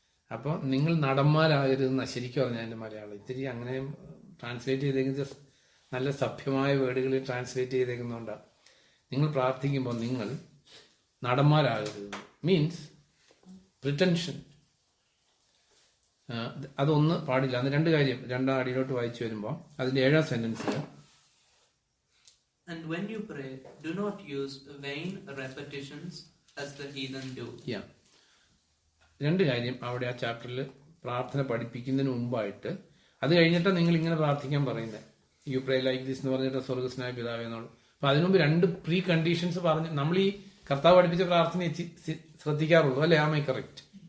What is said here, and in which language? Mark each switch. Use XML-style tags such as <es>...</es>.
<ml>അപ്പൊ നിങ്ങൾ നടന്മാരാകരുതെന്നാ ശരിക്കും പറഞ്ഞാൽ അതിന്റെ മലയാളം. ഇത്തിരി അങ്ങനെ ട്രാൻസ്ലേറ്റ് ചെയ്തേക്കുന്നത് നല്ല സഭ്യമായ വേർഡുകളിൽ ട്രാൻസ്ലേറ്റ് ചെയ്തേക്കുന്നതുകൊണ്ടാണ്. നിങ്ങൾ പ്രാർത്ഥിക്കുമ്പോൾ നിങ്ങൾ നടന്മാരാകരുത്, മീൻസ് പ്രിറ്റൻഷൻ. അതൊന്ന് പാടില്ല. അന്ന് രണ്ട് കാര്യം രണ്ടാം അടിയിലോട്ട് വായിച്ചു വരുമ്പോൾ അതിന്റെ 7ാം സെന്റൻസിൽ</ml> <en>And when you pray, do not use vain repetitions as the heathen do.</en> <ml>രണ്ട് കാര്യം അവിടെ ആ ചാപ്റ്ററിൽ പ്രാർത്ഥന പഠിപ്പിക്കുന്നതിന് മുമ്പായിട്ട്. അത് കഴിഞ്ഞിട്ടാണ് നിങ്ങൾ ഇങ്ങനെ പ്രാർത്ഥിക്കാൻ പറയുന്നത്.</ml> <en>you pray like this</en> <ml>എന്ന് പറഞ്ഞിട്ട് സ്വർഗസ്നായ പിതാവേ എന്നുള്ളൂ. അപ്പൊ അതിനുമുമ്പ് രണ്ട് പ്രീ കണ്ടീഷൻസ് പറഞ്ഞ് നമ്മൾ ഈ കർത്താവ് പഠിപ്പിച്ച പ്രാർത്ഥന ശ്രദ്ധിക്കാറുള്ളൂ, അല്ലെ?</ml> <en>Am I correct?</en>